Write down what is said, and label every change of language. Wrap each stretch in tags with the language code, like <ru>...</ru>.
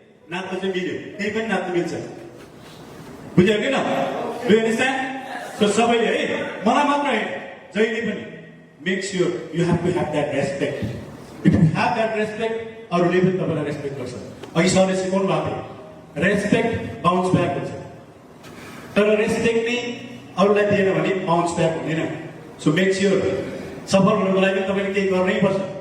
<ne>नाच्न चाहिँ मिल्यो, त्यही पनि नाच्न मिल्छ। बुझ्यो कि न?</ne> <en>Do you understand? So</en> <ne>सबैले है मलाई मात्र है जहिले पनि</ne> <en>make sure you have to have that respect If you have that respect,</en> <ne>अरूले पनि तपाईलाई रेस्पेक्ट गर्छ। अघि सरले सिकाउनु भएको थियो, रेस्पेक्ट बाउन्स ब्याक हुन्छ। तर रेस्पेक्ट नै अरूलाई दिएन भने बाउन्स ब्याक हुँदैन।</ne> <en>so make sure</en> <ne>सफल हुनको लागि तपाईले केही गर्नै पर्छ।</ne>